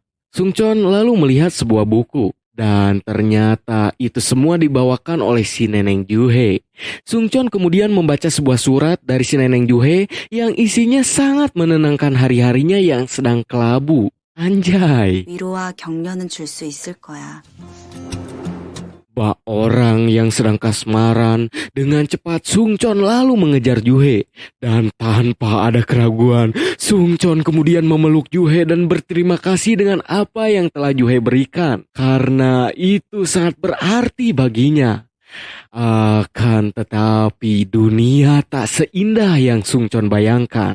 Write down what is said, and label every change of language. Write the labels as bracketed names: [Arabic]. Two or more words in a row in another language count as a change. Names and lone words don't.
[Indonesian] Sung Chon lalu melihat sebuah buku. Dan ternyata itu semua dibawakan oleh si Neneng Juhe. Sung Chon kemudian membaca sebuah surat dari si Neneng Juhe yang isinya sangat menenangkan hari-harinya yang sedang kelabu. Anjay. [Korean] 위로와 격려는 줄 수 있을 거야. [Indonesian] Bak orang yang sedang kasmaran, dengan cepat Sung Chon lalu mengejar Juhe. Dan tanpa ada keraguan, Sung Chon kemudian memeluk Juhe dan berterima kasih dengan apa yang telah Juhe berikan. Karena itu sangat berarti baginya. Akan tetapi dunia tak seindah yang Sungchon bayangkan.